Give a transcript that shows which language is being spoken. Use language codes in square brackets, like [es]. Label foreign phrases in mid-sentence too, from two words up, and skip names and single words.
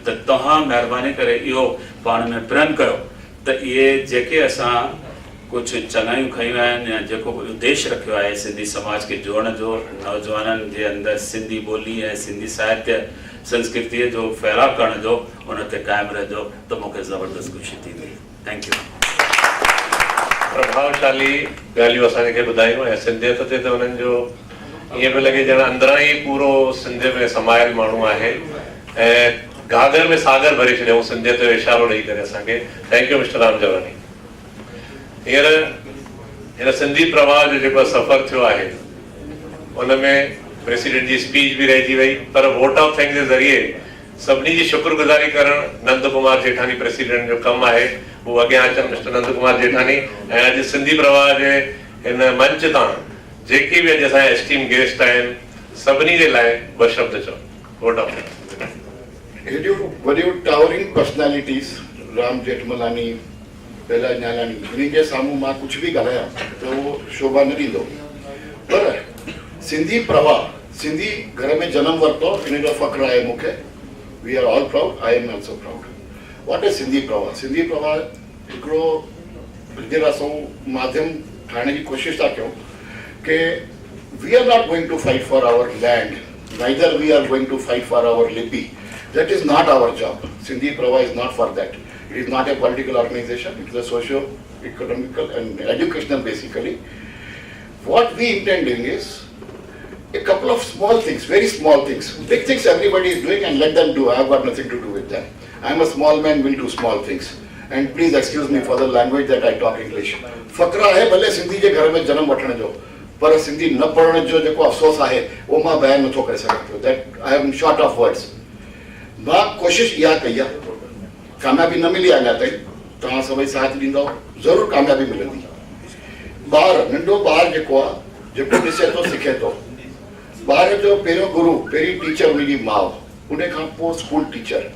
[sd] त तव्हां महिरबानी करे इहो पाण में प्रण कयो त इहे जेके असां कुझु चङायूं खयूं आहिनि या जेको उद्देश्य रखियो आहे सिंधी समाज खे जोड़ण जो, नौजवाननि जे अंदरि सिंधी ॿोली ऐं सिंधी साहित्य संस्कृतीअ जो फैलाव करण जो, उन ते क़ाइमु रहिजो, त मूंखे ज़बरदस्त ख़ुशी थींदी। [en] Thank you. [sd] प्रभावशाली ॻाल्हियूं असांखे ॿुधायूं ऐं सिंधियत ते त हुननि जो ईअं पियो लॻे ॼण अंदरां ई पूरो सिंध में समायल माण्हू आहे ऐं घाघर में सागर भरे छॾियऊं सिंधियत जो इशारो ॾेई करे असांखे। [en] Thank you Mister Ram Jawani. [sd] हींअर हिन सिंधी प्रवाह जो जेको सफ़र थियो आहे उन में प्रेसिडेंट जी स्पीच बि रहिजी वई, पर [en] vote of thanks [sd] जे ज़रिए सभिनी जी शुक्रगुज़ारी करणु नंद कुमार जेठानी प्रेसिडेंट जो कमु आहे। उहो अॻियां अचनि मिस्टर नंद कुमार जेठानी। ऐं अॼु सिंधी प्रवाह जे हिन मंच तां जेके बि अॼु असांजा [en] esteem guest [sd] आहिनि सभिनी जे लाइ ॿ शब्द चओ। [en] Vote of thanks. [sd] हेॾियूं वॾियूं [en] towering personalities [sd] राम जेठमलानी, बेला न्यालानी, हिननि जे साम्हूं मां कुझु बि ॻाल्हायां त उहो शोभा न ॾींदो। पर सिंधी प्रवाह, सिंधी घर में जनमु वरितो, इन जो फ़ख्रु आहे मूंखे। [en] We are all proud, I am also proud. What is [sd] सिंधी प्रवाह? सिंधी प्रवाह हिकिड़ो जे असां माध्यम ठाहिण जी कोशिशि था कयूं कि [en] we are not going to fight for our land, neither we are going to fight for our lipi. That is not our job. Sindhi Prava is not for that. It is not a political organization, it is a socio-economical and educational basically. What we intending is a couple of small things, very small things. Big things everybody is doing and let them do, I have got nothing to do with them. I am a small man, will do small things. And please excuse me for the language that I talk English. [sd] फकरा है भले सिंधी जे घर में जन्म वठण जो, पर सिंधी न पढ़ण जो जेको अफ़सोस आहे वो मां बयान नथो करे सघां पियो. [en] That I am short of words. [sd] मां कोशिश इहा कई आहे, कामयाबी न मिली अञा ताईं, तव्हां सभई साथ ॾींदव ज़रूरु कामयाबी मिलंदी. ॿार नंढो ॿार जेको आहे, जेको ॾिसे थो सिखे थो. ॿार जो पहिरियों गुरु, पहिरीं टीचर उनजी माउ, उन खां पोइ [en] school teacher.